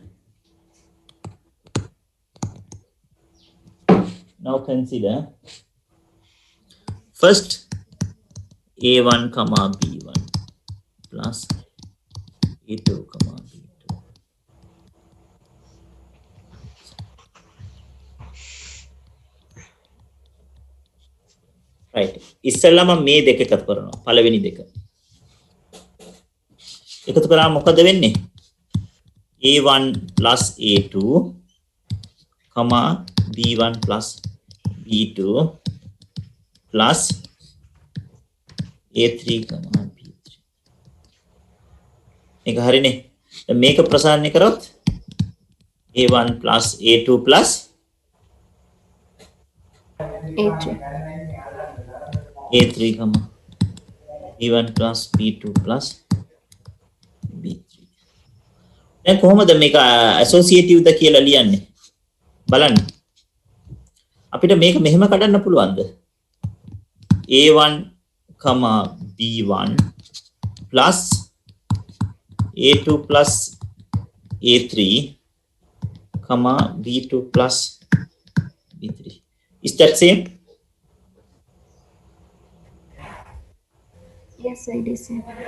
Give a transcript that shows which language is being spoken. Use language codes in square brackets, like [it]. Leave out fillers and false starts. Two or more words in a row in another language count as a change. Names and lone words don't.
[en] First A1 comma B1 plus A2 comma B2. Right. [si] ඉස්සෙල්ලාම මේ දෙක එකතු කරනවා. පළවෙනි දෙක. එකතු කරාම මොකද වෙන්නේ? [en] A1 plus A2 comma B1 plus B2 plus A3 comma B3. [si] මේක හරිනේ. දැන් මේක ප්‍රසාරණය කරොත් [en] A1 plus A2 plus A3. A3 comma B1 plus B2 plus B3. [si] දැන් කොහොමද මේක associative ද කියලා ලියන්නේ? බලන්න. අපිට මේක මෙහෙම කඩන්න පුළුවන්ද? [en] A1 comma B1 plus A2 plus A3 comma B2 plus B3. Is that same? Yes, it is same.